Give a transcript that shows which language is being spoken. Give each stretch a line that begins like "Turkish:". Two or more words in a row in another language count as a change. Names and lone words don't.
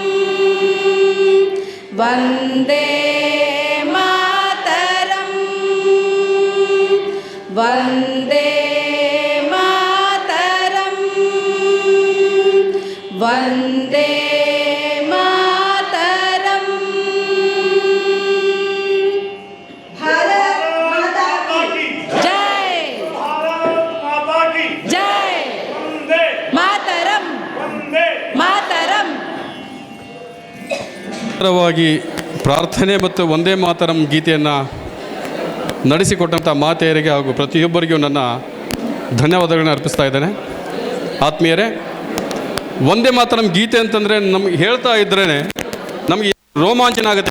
Sanskrit: वन्दे मातरं वन्दे मातरं वन्दे मातरं
Hindi: भारत माता की जय जय
Sanskrit: मातरಂ ಮಾತರಂ
Kannada: ವಾಗಿ ಪ್ರಾರ್ಥನೆ ಮತ್ತು ಒಂದೇ ಮಾತರಂ ಗೀತೆಯನ್ನು ನಡೆಸಿಕೊಟ್ಟಂಥ ಮಾತೆಯರಿಗೆ ಹಾಗೂ ಪ್ರತಿಯೊಬ್ಬರಿಗೂ ನನ್ನ ಧನ್ಯವಾದಗಳನ್ನ ಅರ್ಪಿಸ್ತಾ ಇದ್ದೇನೆ. ಆತ್ಮೀಯರೇ, ಒಂದೇ ಮಾತರಂ ಗೀತೆ ಅಂತಂದರೆ ನಮ್ಗೆ ಹೇಳ್ತಾ ಇದ್ರೇ ನಮಗೆ ರೋಮಾಂಚನ ಆಗುತ್ತೆ.